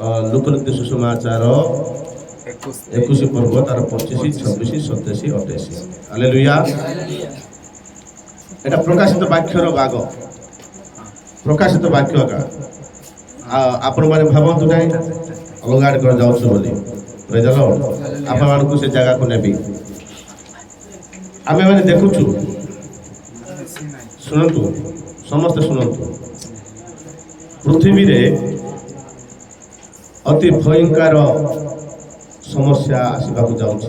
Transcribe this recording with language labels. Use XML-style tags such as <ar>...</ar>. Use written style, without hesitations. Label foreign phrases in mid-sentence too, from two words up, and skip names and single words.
<or>ଲୋକଲିଖିତ ସୁସମାଚାର 21 ପର୍ବ ତାର 25, 26, 27, 28। ହାଲେଲୁୟା। ଏଟା ପ୍ରକାଶିତ ବାକ୍ୟର ଭାଗ, ପ୍ରକାଶିତ ବାକ୍ୟ ଆପଣ ମାନେ ଭାବନ୍ତୁ ନାହିଁ ଅଲଗା ଆଡ଼େ କୁଆଡ଼େ ଯାଉଛୁ ବୋଲି।</or> <en>praise the Lord.</en> <or>ଆପଣମାନଙ୍କୁ ସେ ଜାଗାକୁ ନେବି। ଆମେ ମାନେ ଦେଖୁଛୁ, ଶୁଣନ୍ତୁ, ସମସ୍ତେ ଶୁଣନ୍ତୁ, ପୃଥିବୀରେ ଅତି ଭୟଙ୍କର ସମସ୍ୟା ଆସିବାକୁ ଯାଉଛି।</or>